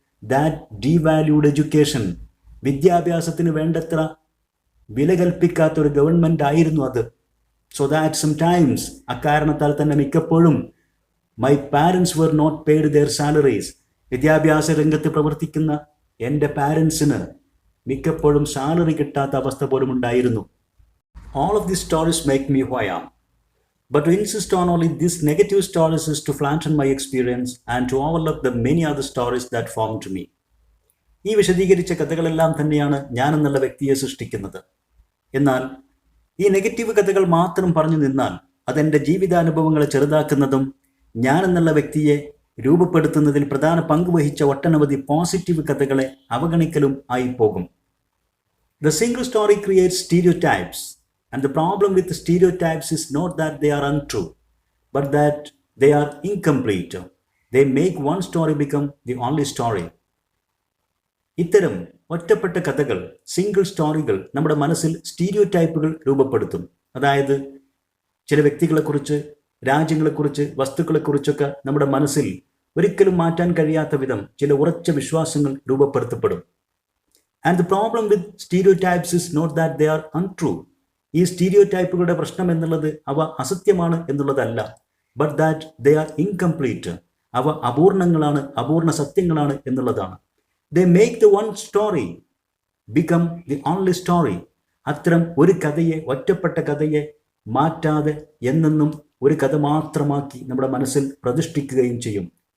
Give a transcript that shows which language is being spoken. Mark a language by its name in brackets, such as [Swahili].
[English] That devalued education. [Malayalam] വിദ്യാഭ്യാസത്തിന് വേണ്ടത്ര വില കൽപ്പിക്കാത്ത ഒരു ഗവൺമെന്റ് ആയിരുന്നു അത്. [English] so that sometimes, [Malayalam] അക്കാരണത്താൽ തന്നെ മിക്കപ്പോഴും [English] My parents were not paid their salaries. [Malayalam] വിദ്യാഭ്യാസ രംഗത്ത് പ്രവർത്തിക്കുന്ന എൻ്റെ പാരൻസിന് മിക്കപ്പോഴും സാലറി കിട്ടാത്ത അവസ്ഥ പോലും ഉണ്ടായിരുന്നു. [English] All of these stories make me who I am. But to insist on only these negative stories is to flatten my experience and to overlook the many other stories that formed me. [Malayalam] ഈ വിശദീകരിച്ച കഥകളെല്ലാം തന്നെയാണ് ഞാൻ എന്നുള്ള വ്യക്തിയെ സൃഷ്ടിക്കുന്നത്. എന്നാൽ ഈ നെഗറ്റീവ് കഥകൾ മാത്രം പറഞ്ഞു നിന്നാൽ അതെൻ്റെ ജീവിതാനുഭവങ്ങളെ ചെറുതാക്കുന്നതും ഞാൻ എന്നുള്ള വ്യക്തിയെ രൂപപ്പെടുത്തുന്നതിൽ പ്രധാന പങ്ക് വഹിച്ച ഒട്ടനവധി പോസിറ്റീവ് കഥകളെ അവഗണിക്കലും ആയി പോകും. [English] The single story creates stereotypes. And the problem with the stereotypes is not that they are untrue, but that they are incomplete. They make one story become the only story. [Malayalam] ഇത്തരം ഒറ്റപ്പെട്ട കഥകൾ, single സ്റ്റോറികൾ നമ്മുടെ മനസ്സിൽ സ്റ്റീരിയോടൈപ്പുകൾ രൂപപ്പെടുത്തും. അതായത് ചില വ്യക്തികളെക്കുറിച്ച്, രാജ്യങ്ങളെക്കുറിച്ച്, വസ്തുക്കളെക്കുറിച്ചൊക്കെ നമ്മുടെ മനസ്സിൽ ഒരിക്കലും മാറ്റാൻ കഴിയാത്ത വിധം ചില ഉറച്ച വിശ്വാസങ്ങൾ രൂപപ്പെടുത്തപ്പെടും. [English] And the problem with stereotypes is not that they are untrue. [Malayalam] ഈ സ്റ്റീരിയോടൈപ്പുകളുടെ പ്രശ്നം എന്നുള്ളത് അവ അസത്യമാണ് എന്നുള്ളതല്ല, [English] But that they are incomplete. [Malayalam] അവ അപൂർണങ്ങളാണ്, അപൂർണ സത്യങ്ങളാണ് എന്നുള്ളതാണ്. [English] They make the one story become the only story. [Malayalam] അത്തരം ഒരു കഥയെ, ഒറ്റപ്പെട്ട കഥയെ മാറ്റാതെ എന്നെന്നും ഒരു കഥ മാത്രമാക്കി നമ്മുടെ മനസ്സിൽ പ്രതിഷ്ഠിക്കുകയും ചെയ്യും.